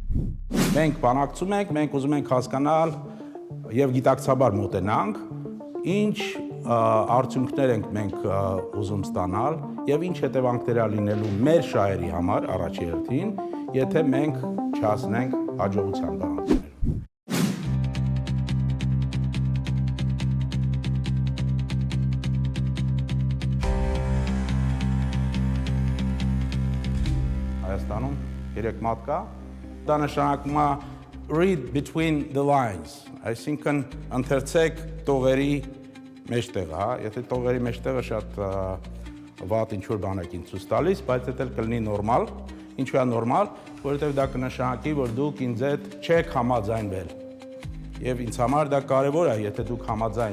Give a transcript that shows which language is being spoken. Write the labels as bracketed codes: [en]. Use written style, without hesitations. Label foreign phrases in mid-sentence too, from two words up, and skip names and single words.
[hy] Մենք բանակցում ենք, մենք ուզում ենք հասկանալ եւ գիտակցաբար մոտենանք, ինչ արդյունքներ ենք մենք ուզում ստանալ եւ ինչ հետևանքներ է լինելու մեր շահերի համար առաջի հերթին, եթե մենք չհասնենք հաջողության բանակցություններում։ Հայաստանում 3 մատ կա, դա նշանակում է [en] read between the lines, [hy] այսինքն ընթերցեք տողերի մեջտեղը, հա, եթե տողերի մեջտեղը շատ վատ ինչ-որ բան եք ինձ ցույց տալիս, բայց դա էլ կլինի նորմալ, ինչու է նորմալ, որովհետև դա կնշանակի, որ դուք ինձ հետ չեք համաձայնվել։ Եվ ինձ համար դա կարևոր է, եթե դուք համաձայն